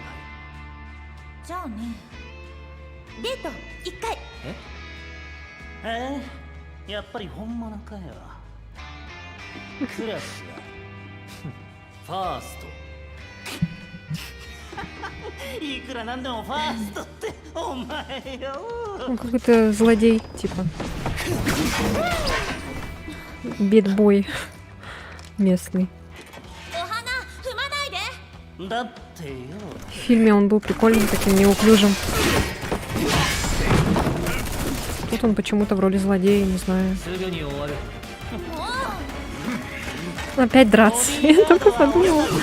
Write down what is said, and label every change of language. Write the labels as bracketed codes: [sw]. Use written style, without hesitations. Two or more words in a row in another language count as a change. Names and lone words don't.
[ja] じゃあね、デート1回。やっぱり本物かよ。クラスはファースト。いくらなんでもファーストってお前よ。 [ru] Он какой-то злодей, типа. Битбой местный. [ja] お花踏まないで。だってよ。 [ru] В фильме он был прикольным, таким неуклюжим. Тут он почему-то в роли злодея, не знаю. Опять драться. Я только подумала.